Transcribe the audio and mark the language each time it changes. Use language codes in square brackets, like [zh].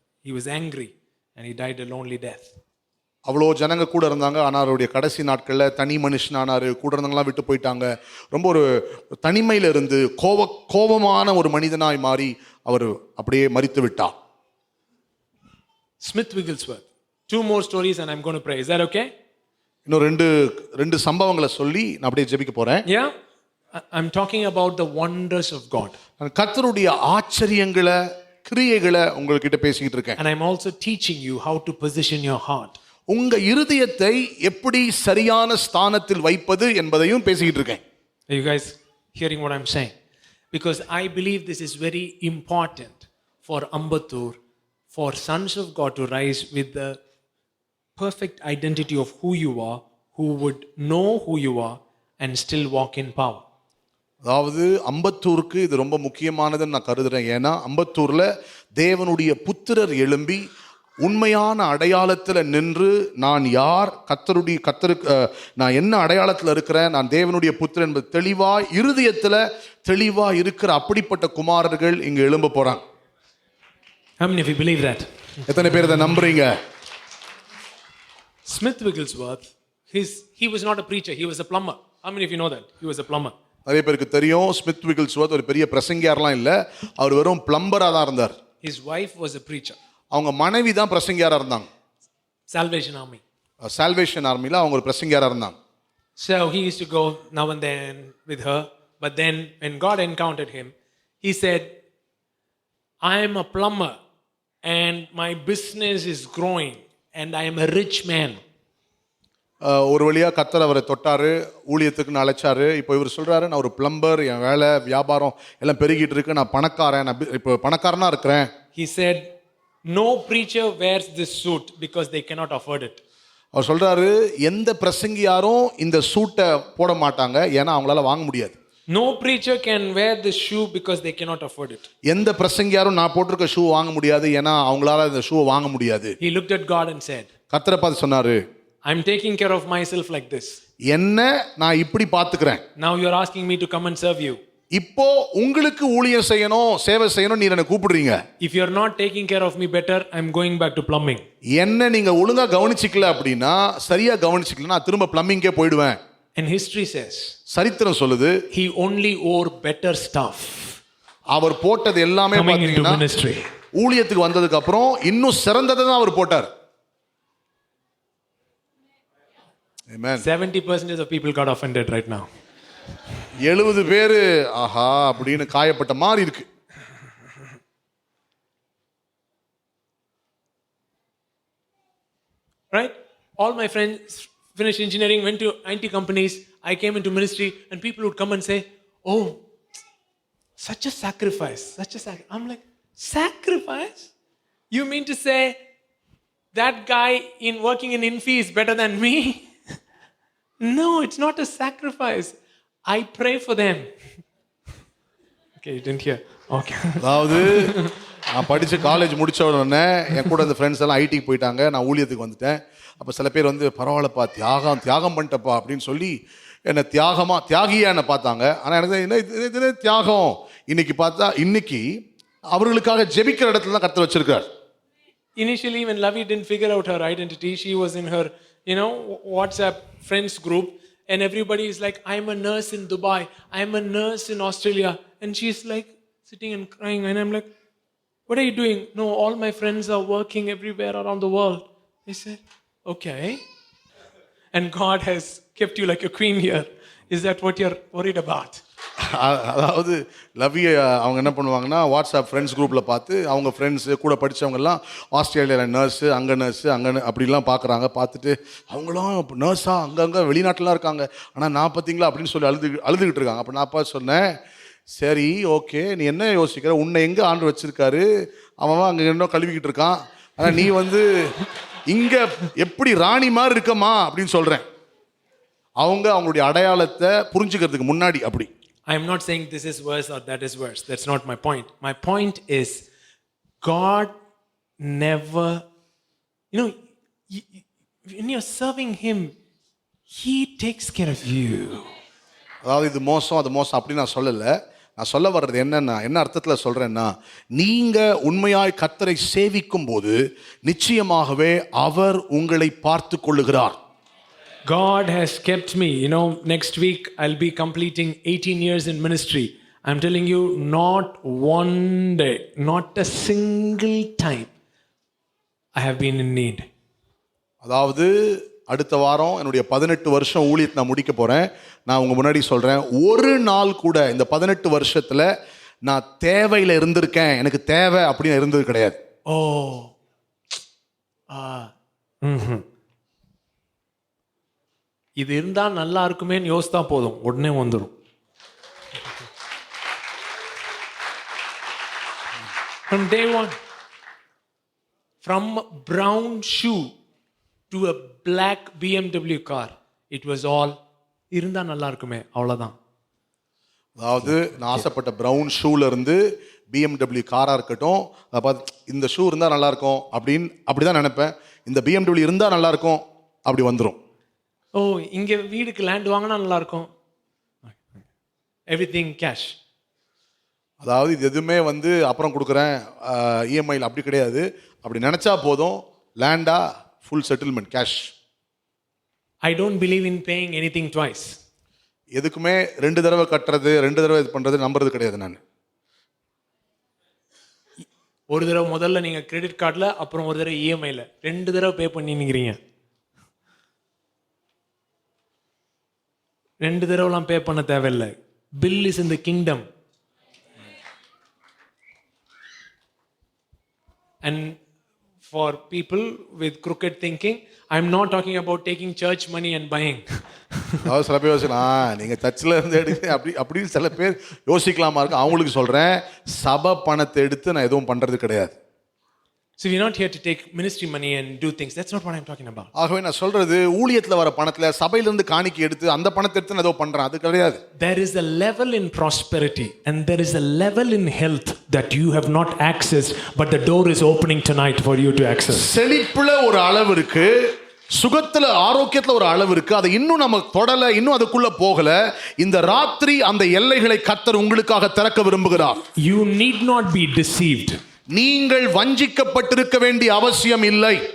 [en] He was angry and he died a lonely death. [ta] அவ்வளோ ஜனங்க கூட இருந்தாங்க, ஆனால் அவருடைய கடைசி நாட்களில் தனி மனுஷனானார், கூட இருந்தவங்களாம் விட்டு போயிட்டாங்க. ரொம்ப ஒரு தனிமையில் இருந்து கோபமான ஒரு மனிதனாய் மாறி அவர் அப்படியே மரித்து விட்டார். [en] Smith Wigglesworth. 2 more stories and I'm going to pray. Is that okay? [ta] இன்னும் ரெண்டு சம்பவங்களை சொல்லி நான் அப்படியே ஜெபிக்க போறேன். [en] Yeah? I'm talking about the wonders of God. [ta] நான் கர்த்தருடைய ஆச்சரியங்களை கிரியைகளை உங்ககிட்ட பேசிக்கிட்டு இருக்கேன். [en] And I'm also teaching you how to position your heart. [ta] உங்க இருதயத்தை எப்படி சரியான ஸ்தானத்தில் வைப்பது என்பதையும் பேசிக்கிட்டு இருக்கேன். [en] Are you guys hearing what I'm saying? Because I believe this is very important for Ambattur, for sons of God to rise with the perfect identity of who you are, who would know who you are and still walk in power. [ta] அதாவது அம்பத்தூருக்கு இது ரொம்ப முக்கியமானதுன்னு நான் கருதுறேன். ஏன்னா அம்பத்தூர்ல தேவனுடைய புத்திரர் எழும்பி உண்மையான அடையாளத்தில் நின்று நான் யார், கத்தருக்கு நான் என்ன அடையாளத்தில் இருக்கிறேன், நான் தேவனுடைய புத்திரன் என்பது தெளிவாய் இருதயத்தில் தெளிவாய் இருக்கிற அப்படிப்பட்ட குமாரர்கள் இங்க எழும்ப போறாங்க. [en] How many of you believe that? [ta] எத்தனை பேர் இதை நம்புறீங்க? [en] Smith Wigglesworth, he was not a preacher, he was a plumber. How many of you know that? He was a plumber. [ta] நிறைய பேருக்கு தெரியும் ஸ்மித் விகில்ஸ்வர்த் ஒரு பெரிய பிரசங்கியாரெலாம் இல்லை, அவர் வெறும் பிளம்பராக தான் இருந்தார். [en] His wife was a preacher. [ta] அவங்க மனைவி தான் பிரசங்கியாராக இருந்தாங்க. [en] Salvation Army. [ta] சால்வேஷன் ஆர்மியில் அவங்க ஒரு பிரசங்கியாராக இருந்தாங்க. [en] So he used to go now and then with her, but then when God encountered him, he said, I am a plumber and my business is growing and I am a rich man. [ta] ஒரு வழியாக கர்த்தர் அவரை தொட்டாரு, ஊழியத்துக்குன்னு அழைச்சாரு. இப்போ இவர் சொல்றாரு, நான் ஒரு plumber, என் வேலை வியாபாரம் எல்லாம் பெருகிட்டு இருக்கு, நான் பணக்காரன், நான் இப்போ பணக்காரனா இருக்கிறேன். [en] He said, no preacher wears this suit because they cannot afford it. [ta] அவர் சொல்றாரு, எந்த பிரசங்கியாரும் இந்த சூட்டை போட மாட்டாங்க, ஏன்னா அவங்களால வாங்க முடியாது. [en] No preacher can wear this shoe because they cannot afford it. [ta] எந்த பிரசங்கியாரும் நான் போட்டிருக்க ஷூ வாங்க முடியாது, ஏன்னா அவங்களால இந்த ஷூ வாங்க முடியாது. [en] He looked at God and said, [ta] கர்த்தரை பார்த்து சொன்னாரு, [en] I'm taking care of myself like this. [ta] என்ன நான் இப்படி பார்த்துக்கிறேன். [en] Now you're asking me to come and serve you. [ta] இப்போ உங்களுக்கு ஊழியம் செய்யணும், சேவை செய்யணும், நீங்க என்ன கூப்பிடுறீங்க. [en] If you're not taking care of me better, I'm going back to plumbing. [ta] என்ன நீங்க ஒழுங்கா கவனிச்சிக்கல அப்படின்னா, சரியா கவனிச்சிக்கல, நான் திரும்ப பிளம்பிங்கே போயிடுவேன். [en] And history says, [ta] சரித்திரம் சொல்லுது, [en] he only wore better stuff [ta] அவர் போட்டது எல்லாமே [en] coming into [ta] பாத்தீங்கன்னா [en] ministry. [ta] ஊழியத்துக்கு வந்ததுக்கு அப்புறம் இன்னும் சிறந்ததை தான் அவர் போட்டார். [en] Amen. 70% of people got offended right now. [ta] 70 பேர் ஆஹா அப்படின்னு காயப்பட்ட மாதிரி இருக்கு. [en] Right? All my friends finished engineering, went to IT companies. I came into ministry and people would come and say, oh, such a sacrifice, I'm like, sacrifice? You mean to say that guy working in Infi is better than me? No, it's not a sacrifice. I pray for them. Okay, you didn't hear. Okay. [ta] அதாவது நான் படித்து college முடித்த உடனே என் கூட அந்த friends எல்லாம் ஐடிக்கு போயிட்டாங்க, நான் ஊழியத்துக்கு வந்துட்டேன். அப்போ சில பேர் வந்து பரவாயில்லப்பா, தியாகம் பண்ணிட்டப்பா அப்படின்னு சொல்லி என்னை தியாகியாக என்னை பார்த்தாங்க. ஆனால் எனக்கு என்ன தியாகம், இன்னைக்கு அவர்களுக்காக ஜெபிக்கிற இடத்துல தான் கர்த்தர் வச்சிருக்கார். [en] Initially, when Lavi didn't figure out her identity, she was in her, WhatsApp friends group, and everybody is like, I'm a nurse in Dubai, I'm a nurse in Australia, and she's like sitting and crying, and I'm like, what are you doing? No, all my friends are working everywhere around the world. I said, okay, and God has kept you like a queen here. Is that what you're worried about? [ta] அதாவது லவ்வியை அவங்க என்ன பண்ணுவாங்கன்னா, WhatsApp friends குரூப்பில் பார்த்து அவங்க friends கூட படித்தவங்கெல்லாம் ஆஸ்திரேலியாவில் nurse அங்கே அப்படிலாம் பார்த்துட்டு அவங்களும் நர்ஸா அங்கங்கே வெளிநாட்டிலாம் இருக்காங்க, ஆனால் நான் பார்த்தீங்களா அப்படின்னு சொல்லி அழுதுகிட்டு இருக்காங்க. அப்போ நான் பார்த்து சொன்னேன், சரி ஓகே, நீ என்ன யோசிக்கிற, உன்னை எங்கே ஆண்டு வச்சிருக்காரு, அவன் அங்கே இன்னும் கழுவிக்கிட்டு இருக்கான், ஆனால் நீ வந்து இங்கே எப்படி ராணி மாதிரி இருக்கமா அப்படின்னு சொல்கிறேன். அவங்களுடைய அடையாளத்தை புரிஞ்சுக்கிறதுக்கு முன்னாடி அப்படி. [en] I am not saying this is worse or that is worse. That's not my point. My point is, God never, when you're serving Him, He takes care of you. [ta] அதாவது இது மோசம் அது மோசம் அப்படி நான் சொல்லலை. நான் சொல்ல வர்றது என்ன அர்த்தத்தில் சொல்கிறேன்னா, நீங்கள் உண்மையாய் கர்த்தரை சேவிக்கும் போது நிச்சயமாகவே அவர் உங்களை பார்த்து கொள்ளுகிறார். [en] God has kept me. Next week I'll be completing 18 years in ministry. I'm telling you, not one day, not a single time I have been in need. [ta] அதாவது அடுத்த வாரம் என்னுடைய 18 வருஷம் ஊழியத்தை நான் முடிக்க போகிறேன். நான் உங்கள் முன்னாடி சொல்கிறேன், ஒரு நாள் கூட இந்த 18 வருஷத்தில் நான் தேவையில் இருந்திருக்கேன், எனக்கு தேவை அப்படின்னு இருந்தது கிடையாது. Oh. இது இருந்தா நல்லா இருக்குமேன்னு யோசித்தா போதும், உடனே வந்துடும். [en] From day one, from brown shoe to a black BMW car, it was all [ta] இருந்தா நல்லா இருக்குமே, அவ்வளோதான். அதாவது நான் ஆசைப்பட்ட ப்ரௌன் ஷூல இருந்து BMW காராக இருக்கட்டும், அதை பார்த்து இந்த ஷூ இருந்தால் நல்லாயிருக்கும் அப்படி தான் நினைப்பேன். இந்த BMW இருந்தால் நல்லாயிருக்கும் அப்படி வந்துடும். ஓ, இங்கே வீடுக்கு லேண்ட் வாங்கினா நல்லா இருக்கும். [en] Everything cash. [ta] அதாவது இது எதுவுமே வந்து அப்புறம் கொடுக்குறேன் இஎம்ஐயில் அப்படி கிடையாது. அப்படி நினச்சா போதும், லேண்டா full settlement cash. [en] I don't believe in paying anything twice. [ta] எதுக்குமே 2 தடவை கட்டுறது 2 தடவை இது பண்ணுறது நம்புறது கிடையாது. நான் ஒரு தடவை முதல்ல நீங்கள் கிரெடிட் கார்டில், அப்புறம் ஒரு தடவை இஎம்ஐயில் 2 தடவை பே பண்ணிக்கிறீங்க. 2 தடவைலாம் பே பண்ண தேவையில்லை. [en] Bill is in the kingdom. And for people with crooked thinking, I'm not talking about taking church money and buying. [ta] அதாவது சில பேர் யோசிக்கலாம், நீங்கள் சர்ச்சில் இருந்து எடுக்க அப்படின்னு சில பேர் யோசிக்கலாமா இருக்கு. அவங்களுக்கு சொல்கிறேன், சபை பணத்தை எடுத்து நான் எதுவும் பண்ணுறது கிடையாது. [en] So we're not here to take ministry money and do things. That's not what I'm talking about. [ta] ஆகவே நான் சொல்றது, ஊழியத்தில் வர பணத்தில் சபையிலிருந்து காணிக்கை எடுத்து அந்த பணத்தை எடுத்து நான் ஏதோ பண்ணுறேன், அது கிடையாது. [en] There is a level in prosperity and there is a level in health that you have not accessed, but the door is opening tonight for you to access. [ta] செழிப்புல ஒரு அளவு இருக்கு, சுகத்துல ஆரோக்கியத்துல ஒரு அளவு இருக்கு, அதை இன்னும் நம்ம தொடல, இன்னும் அதுக்குள்ள போகல. இந்த ராத்திரி அந்த எல்லைகளை கர்த்தர் உங்களுக்காக திறக்க விரும்புகிறார். [en] You need not be deceived. [ta] நீங்கள் வஞ்சிக்கப்பட்டிருக்க வேண்டிய அவசியம் இல்லை.